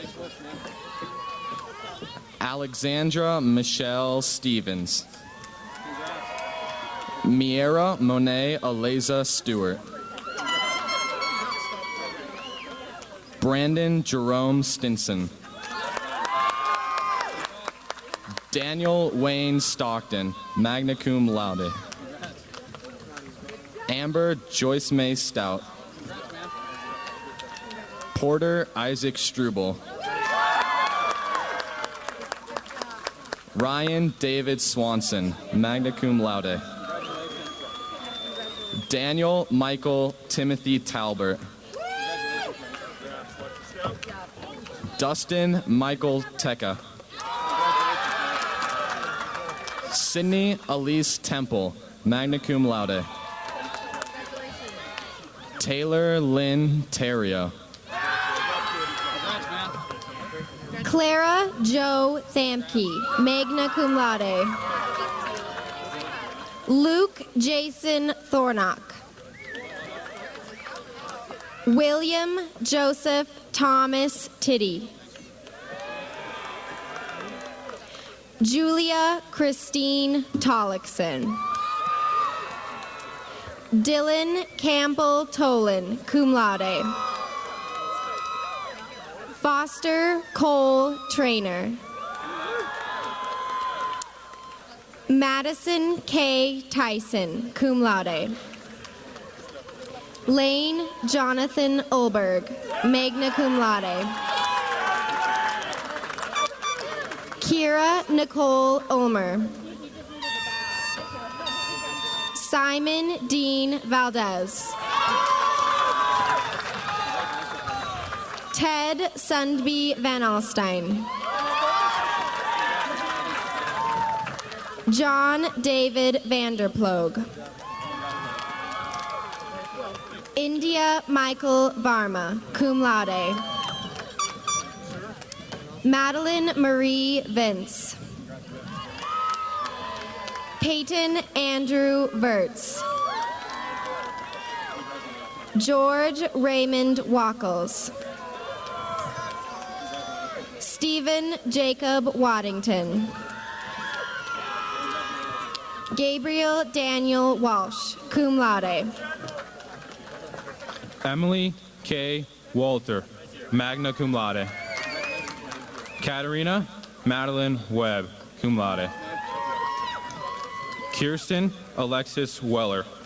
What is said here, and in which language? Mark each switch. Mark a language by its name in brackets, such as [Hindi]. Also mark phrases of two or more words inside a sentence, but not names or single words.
[English] Alexandra Michelle Stevens. Miera Monet Aleza Stewart. Brandon Jerome Stinson. Daniel Wayne Stockton, [Latin] magna cum laude. [English] Amber Joyce May Stout. Porter Isaac Struble. Ryan David Swanson, [Latin] magna cum laude. [English] Daniel Michael Timothy Talbert. Dustin Michael Tecca. Sydney Elise Temple, [Latin] magna cum laude. [English] Taylor Lynn Terrio. Clara Jo Thamke, [Latin] magna cum laude. [English] Luke Jason Thornock. William Joseph Thomas Tiddy. Julia Christine Tollickson. Dylan Campbell Tolan, [Latin] cum laude. [English] Foster Cole Trainer. Madison K. Tyson, [Latin] cum laude. [English] Lane Jonathan Ulberg, [Latin] magna cum laude. [English] Kira Nicole Ulmer. Simon Dean Valdez. Ted Sundby Van Alstyne. John David Vanderploeg. India Michael Varma, [Latin] cum laude. [English] Madeline Marie Vince. Peyton Andrew Verts. George Raymond Wackles. Stephen Jacob Waddington. Gabriel Daniel Walsh, [Latin] cum laude. [English] Emily K. Walter, [Latin] magna cum laude. [English] Katerina Madeline Webb, [Latin] cum laude. [English] Kirsten Alexis Weller.